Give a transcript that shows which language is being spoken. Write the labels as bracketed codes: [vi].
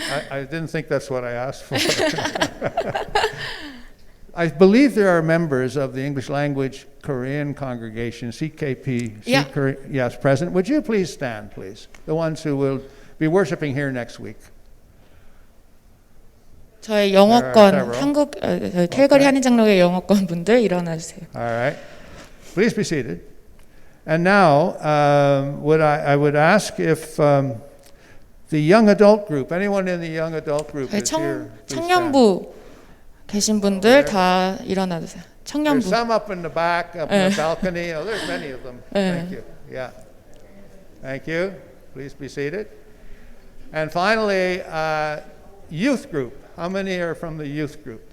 [en] I didn't think that's what I asked for. I believe there are members of the English language Korean congregation, CKP, yes, present. Would you please stand, please? The ones who will be worshiping here next week. [ko] 저희 영어권 한국 캘거리 한인장로회 영어권 분들 일어나 주세요. [en] All right, please be seated. And now, I would ask if the young adult group, anyone in the young adult group is here. [ko] 청년부 계신 분들 다 일어나 주세요. [en] There's [ko] 청년부. [en] some up in the back, up in the balcony. Oh, there's many of them. Thank you. Yeah. Thank you. Please be seated. And finally, youth group. How many are from the youth group?